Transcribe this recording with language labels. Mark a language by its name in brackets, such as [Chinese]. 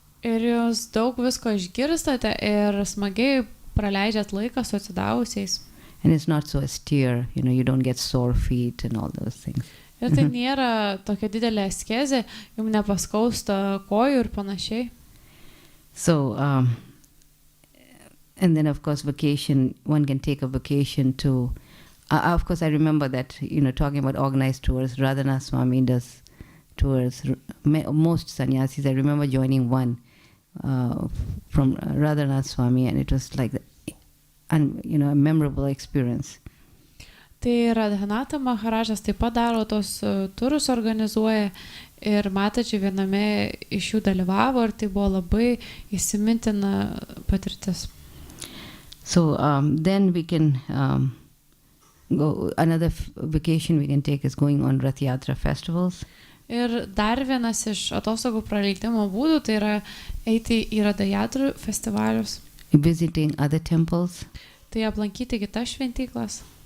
[Lithuanian] Ir jūs daug visko išgirstate ir smagiai praleidžiat laiką su atsidavusiais. [English] And it's not so austere, you don't get sore feet and all those things. [Lithuanian] Ir tai nėra tokia didelė askezė, jums nepaskausta kojų ir panašiai. [English] So, and then of course vacation, one can take a vacation to, of course I remember that, talking about organized tours, Radhana Swami does tours, most sannyasis, I remember joining one from Radhana Swami, and it was like, a memorable experience. [Lithuanian] Tai Radhanata Maharajas taip pat daro tos turus organizuoja ir mataji viename iš jų dalyvavo ir tai buvo labai įsimintina patirtis. [English] So then we can go, another vacation we can take is going on Rath Yatra festivals. [Lithuanian] Ir dar vienas iš atostogų praleidimo būdų tai yra eiti į Rath Yatra festivalius. [English] Visiting other temples. [Lithuanian] Tai aplankyti kitas šventyklas.